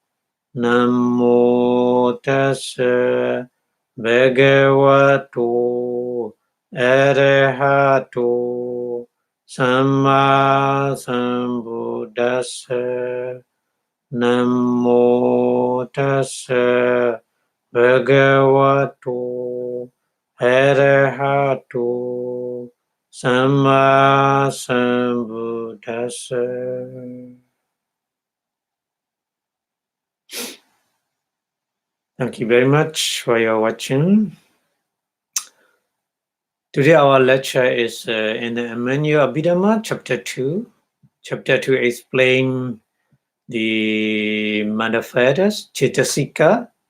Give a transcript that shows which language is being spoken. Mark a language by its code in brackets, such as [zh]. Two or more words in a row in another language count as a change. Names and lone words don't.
[pi] Namo Tassa Bhagavato Arahato Samma Sambuddhassa Namo Tassa Bhagavato Arahato Samma Sambuddhassa. [en] Thank you very much for your watching. Today our lecture is in the Manual Abhidhamma, Chapter 2. Chapter 2 explains the manifestos, Cetasika.